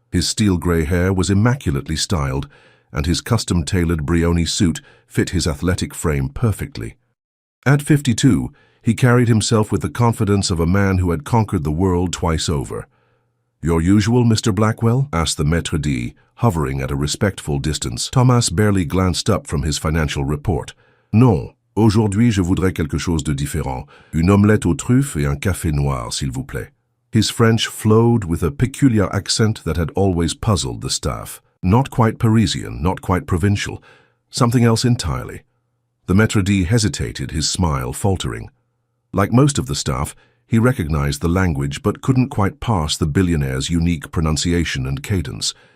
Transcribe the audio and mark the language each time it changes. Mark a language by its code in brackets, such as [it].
[en] His steel-grey hair was immaculately styled, and his custom-tailored Brioni suit fit his athletic frame perfectly. At 52, he carried himself with the confidence of a man who had conquered the world twice over. "Your usual, Mr. Blackwell?" asked the maître d', hovering at a respectful distance. Thomas barely glanced up from his financial report. [fr] "Non, aujourd'hui je voudrais quelque chose de différent. Une omelette aux truffes et un café noir, s'il vous plaît." [en] His French flowed with a peculiar accent that had always puzzled the staff. Not quite Parisian, not quite provincial, something else entirely. The maître d' hesitated, his smile faltering. Like most of the staff, he recognized the language but couldn't quite parse the billionaire's unique pronunciation and cadence.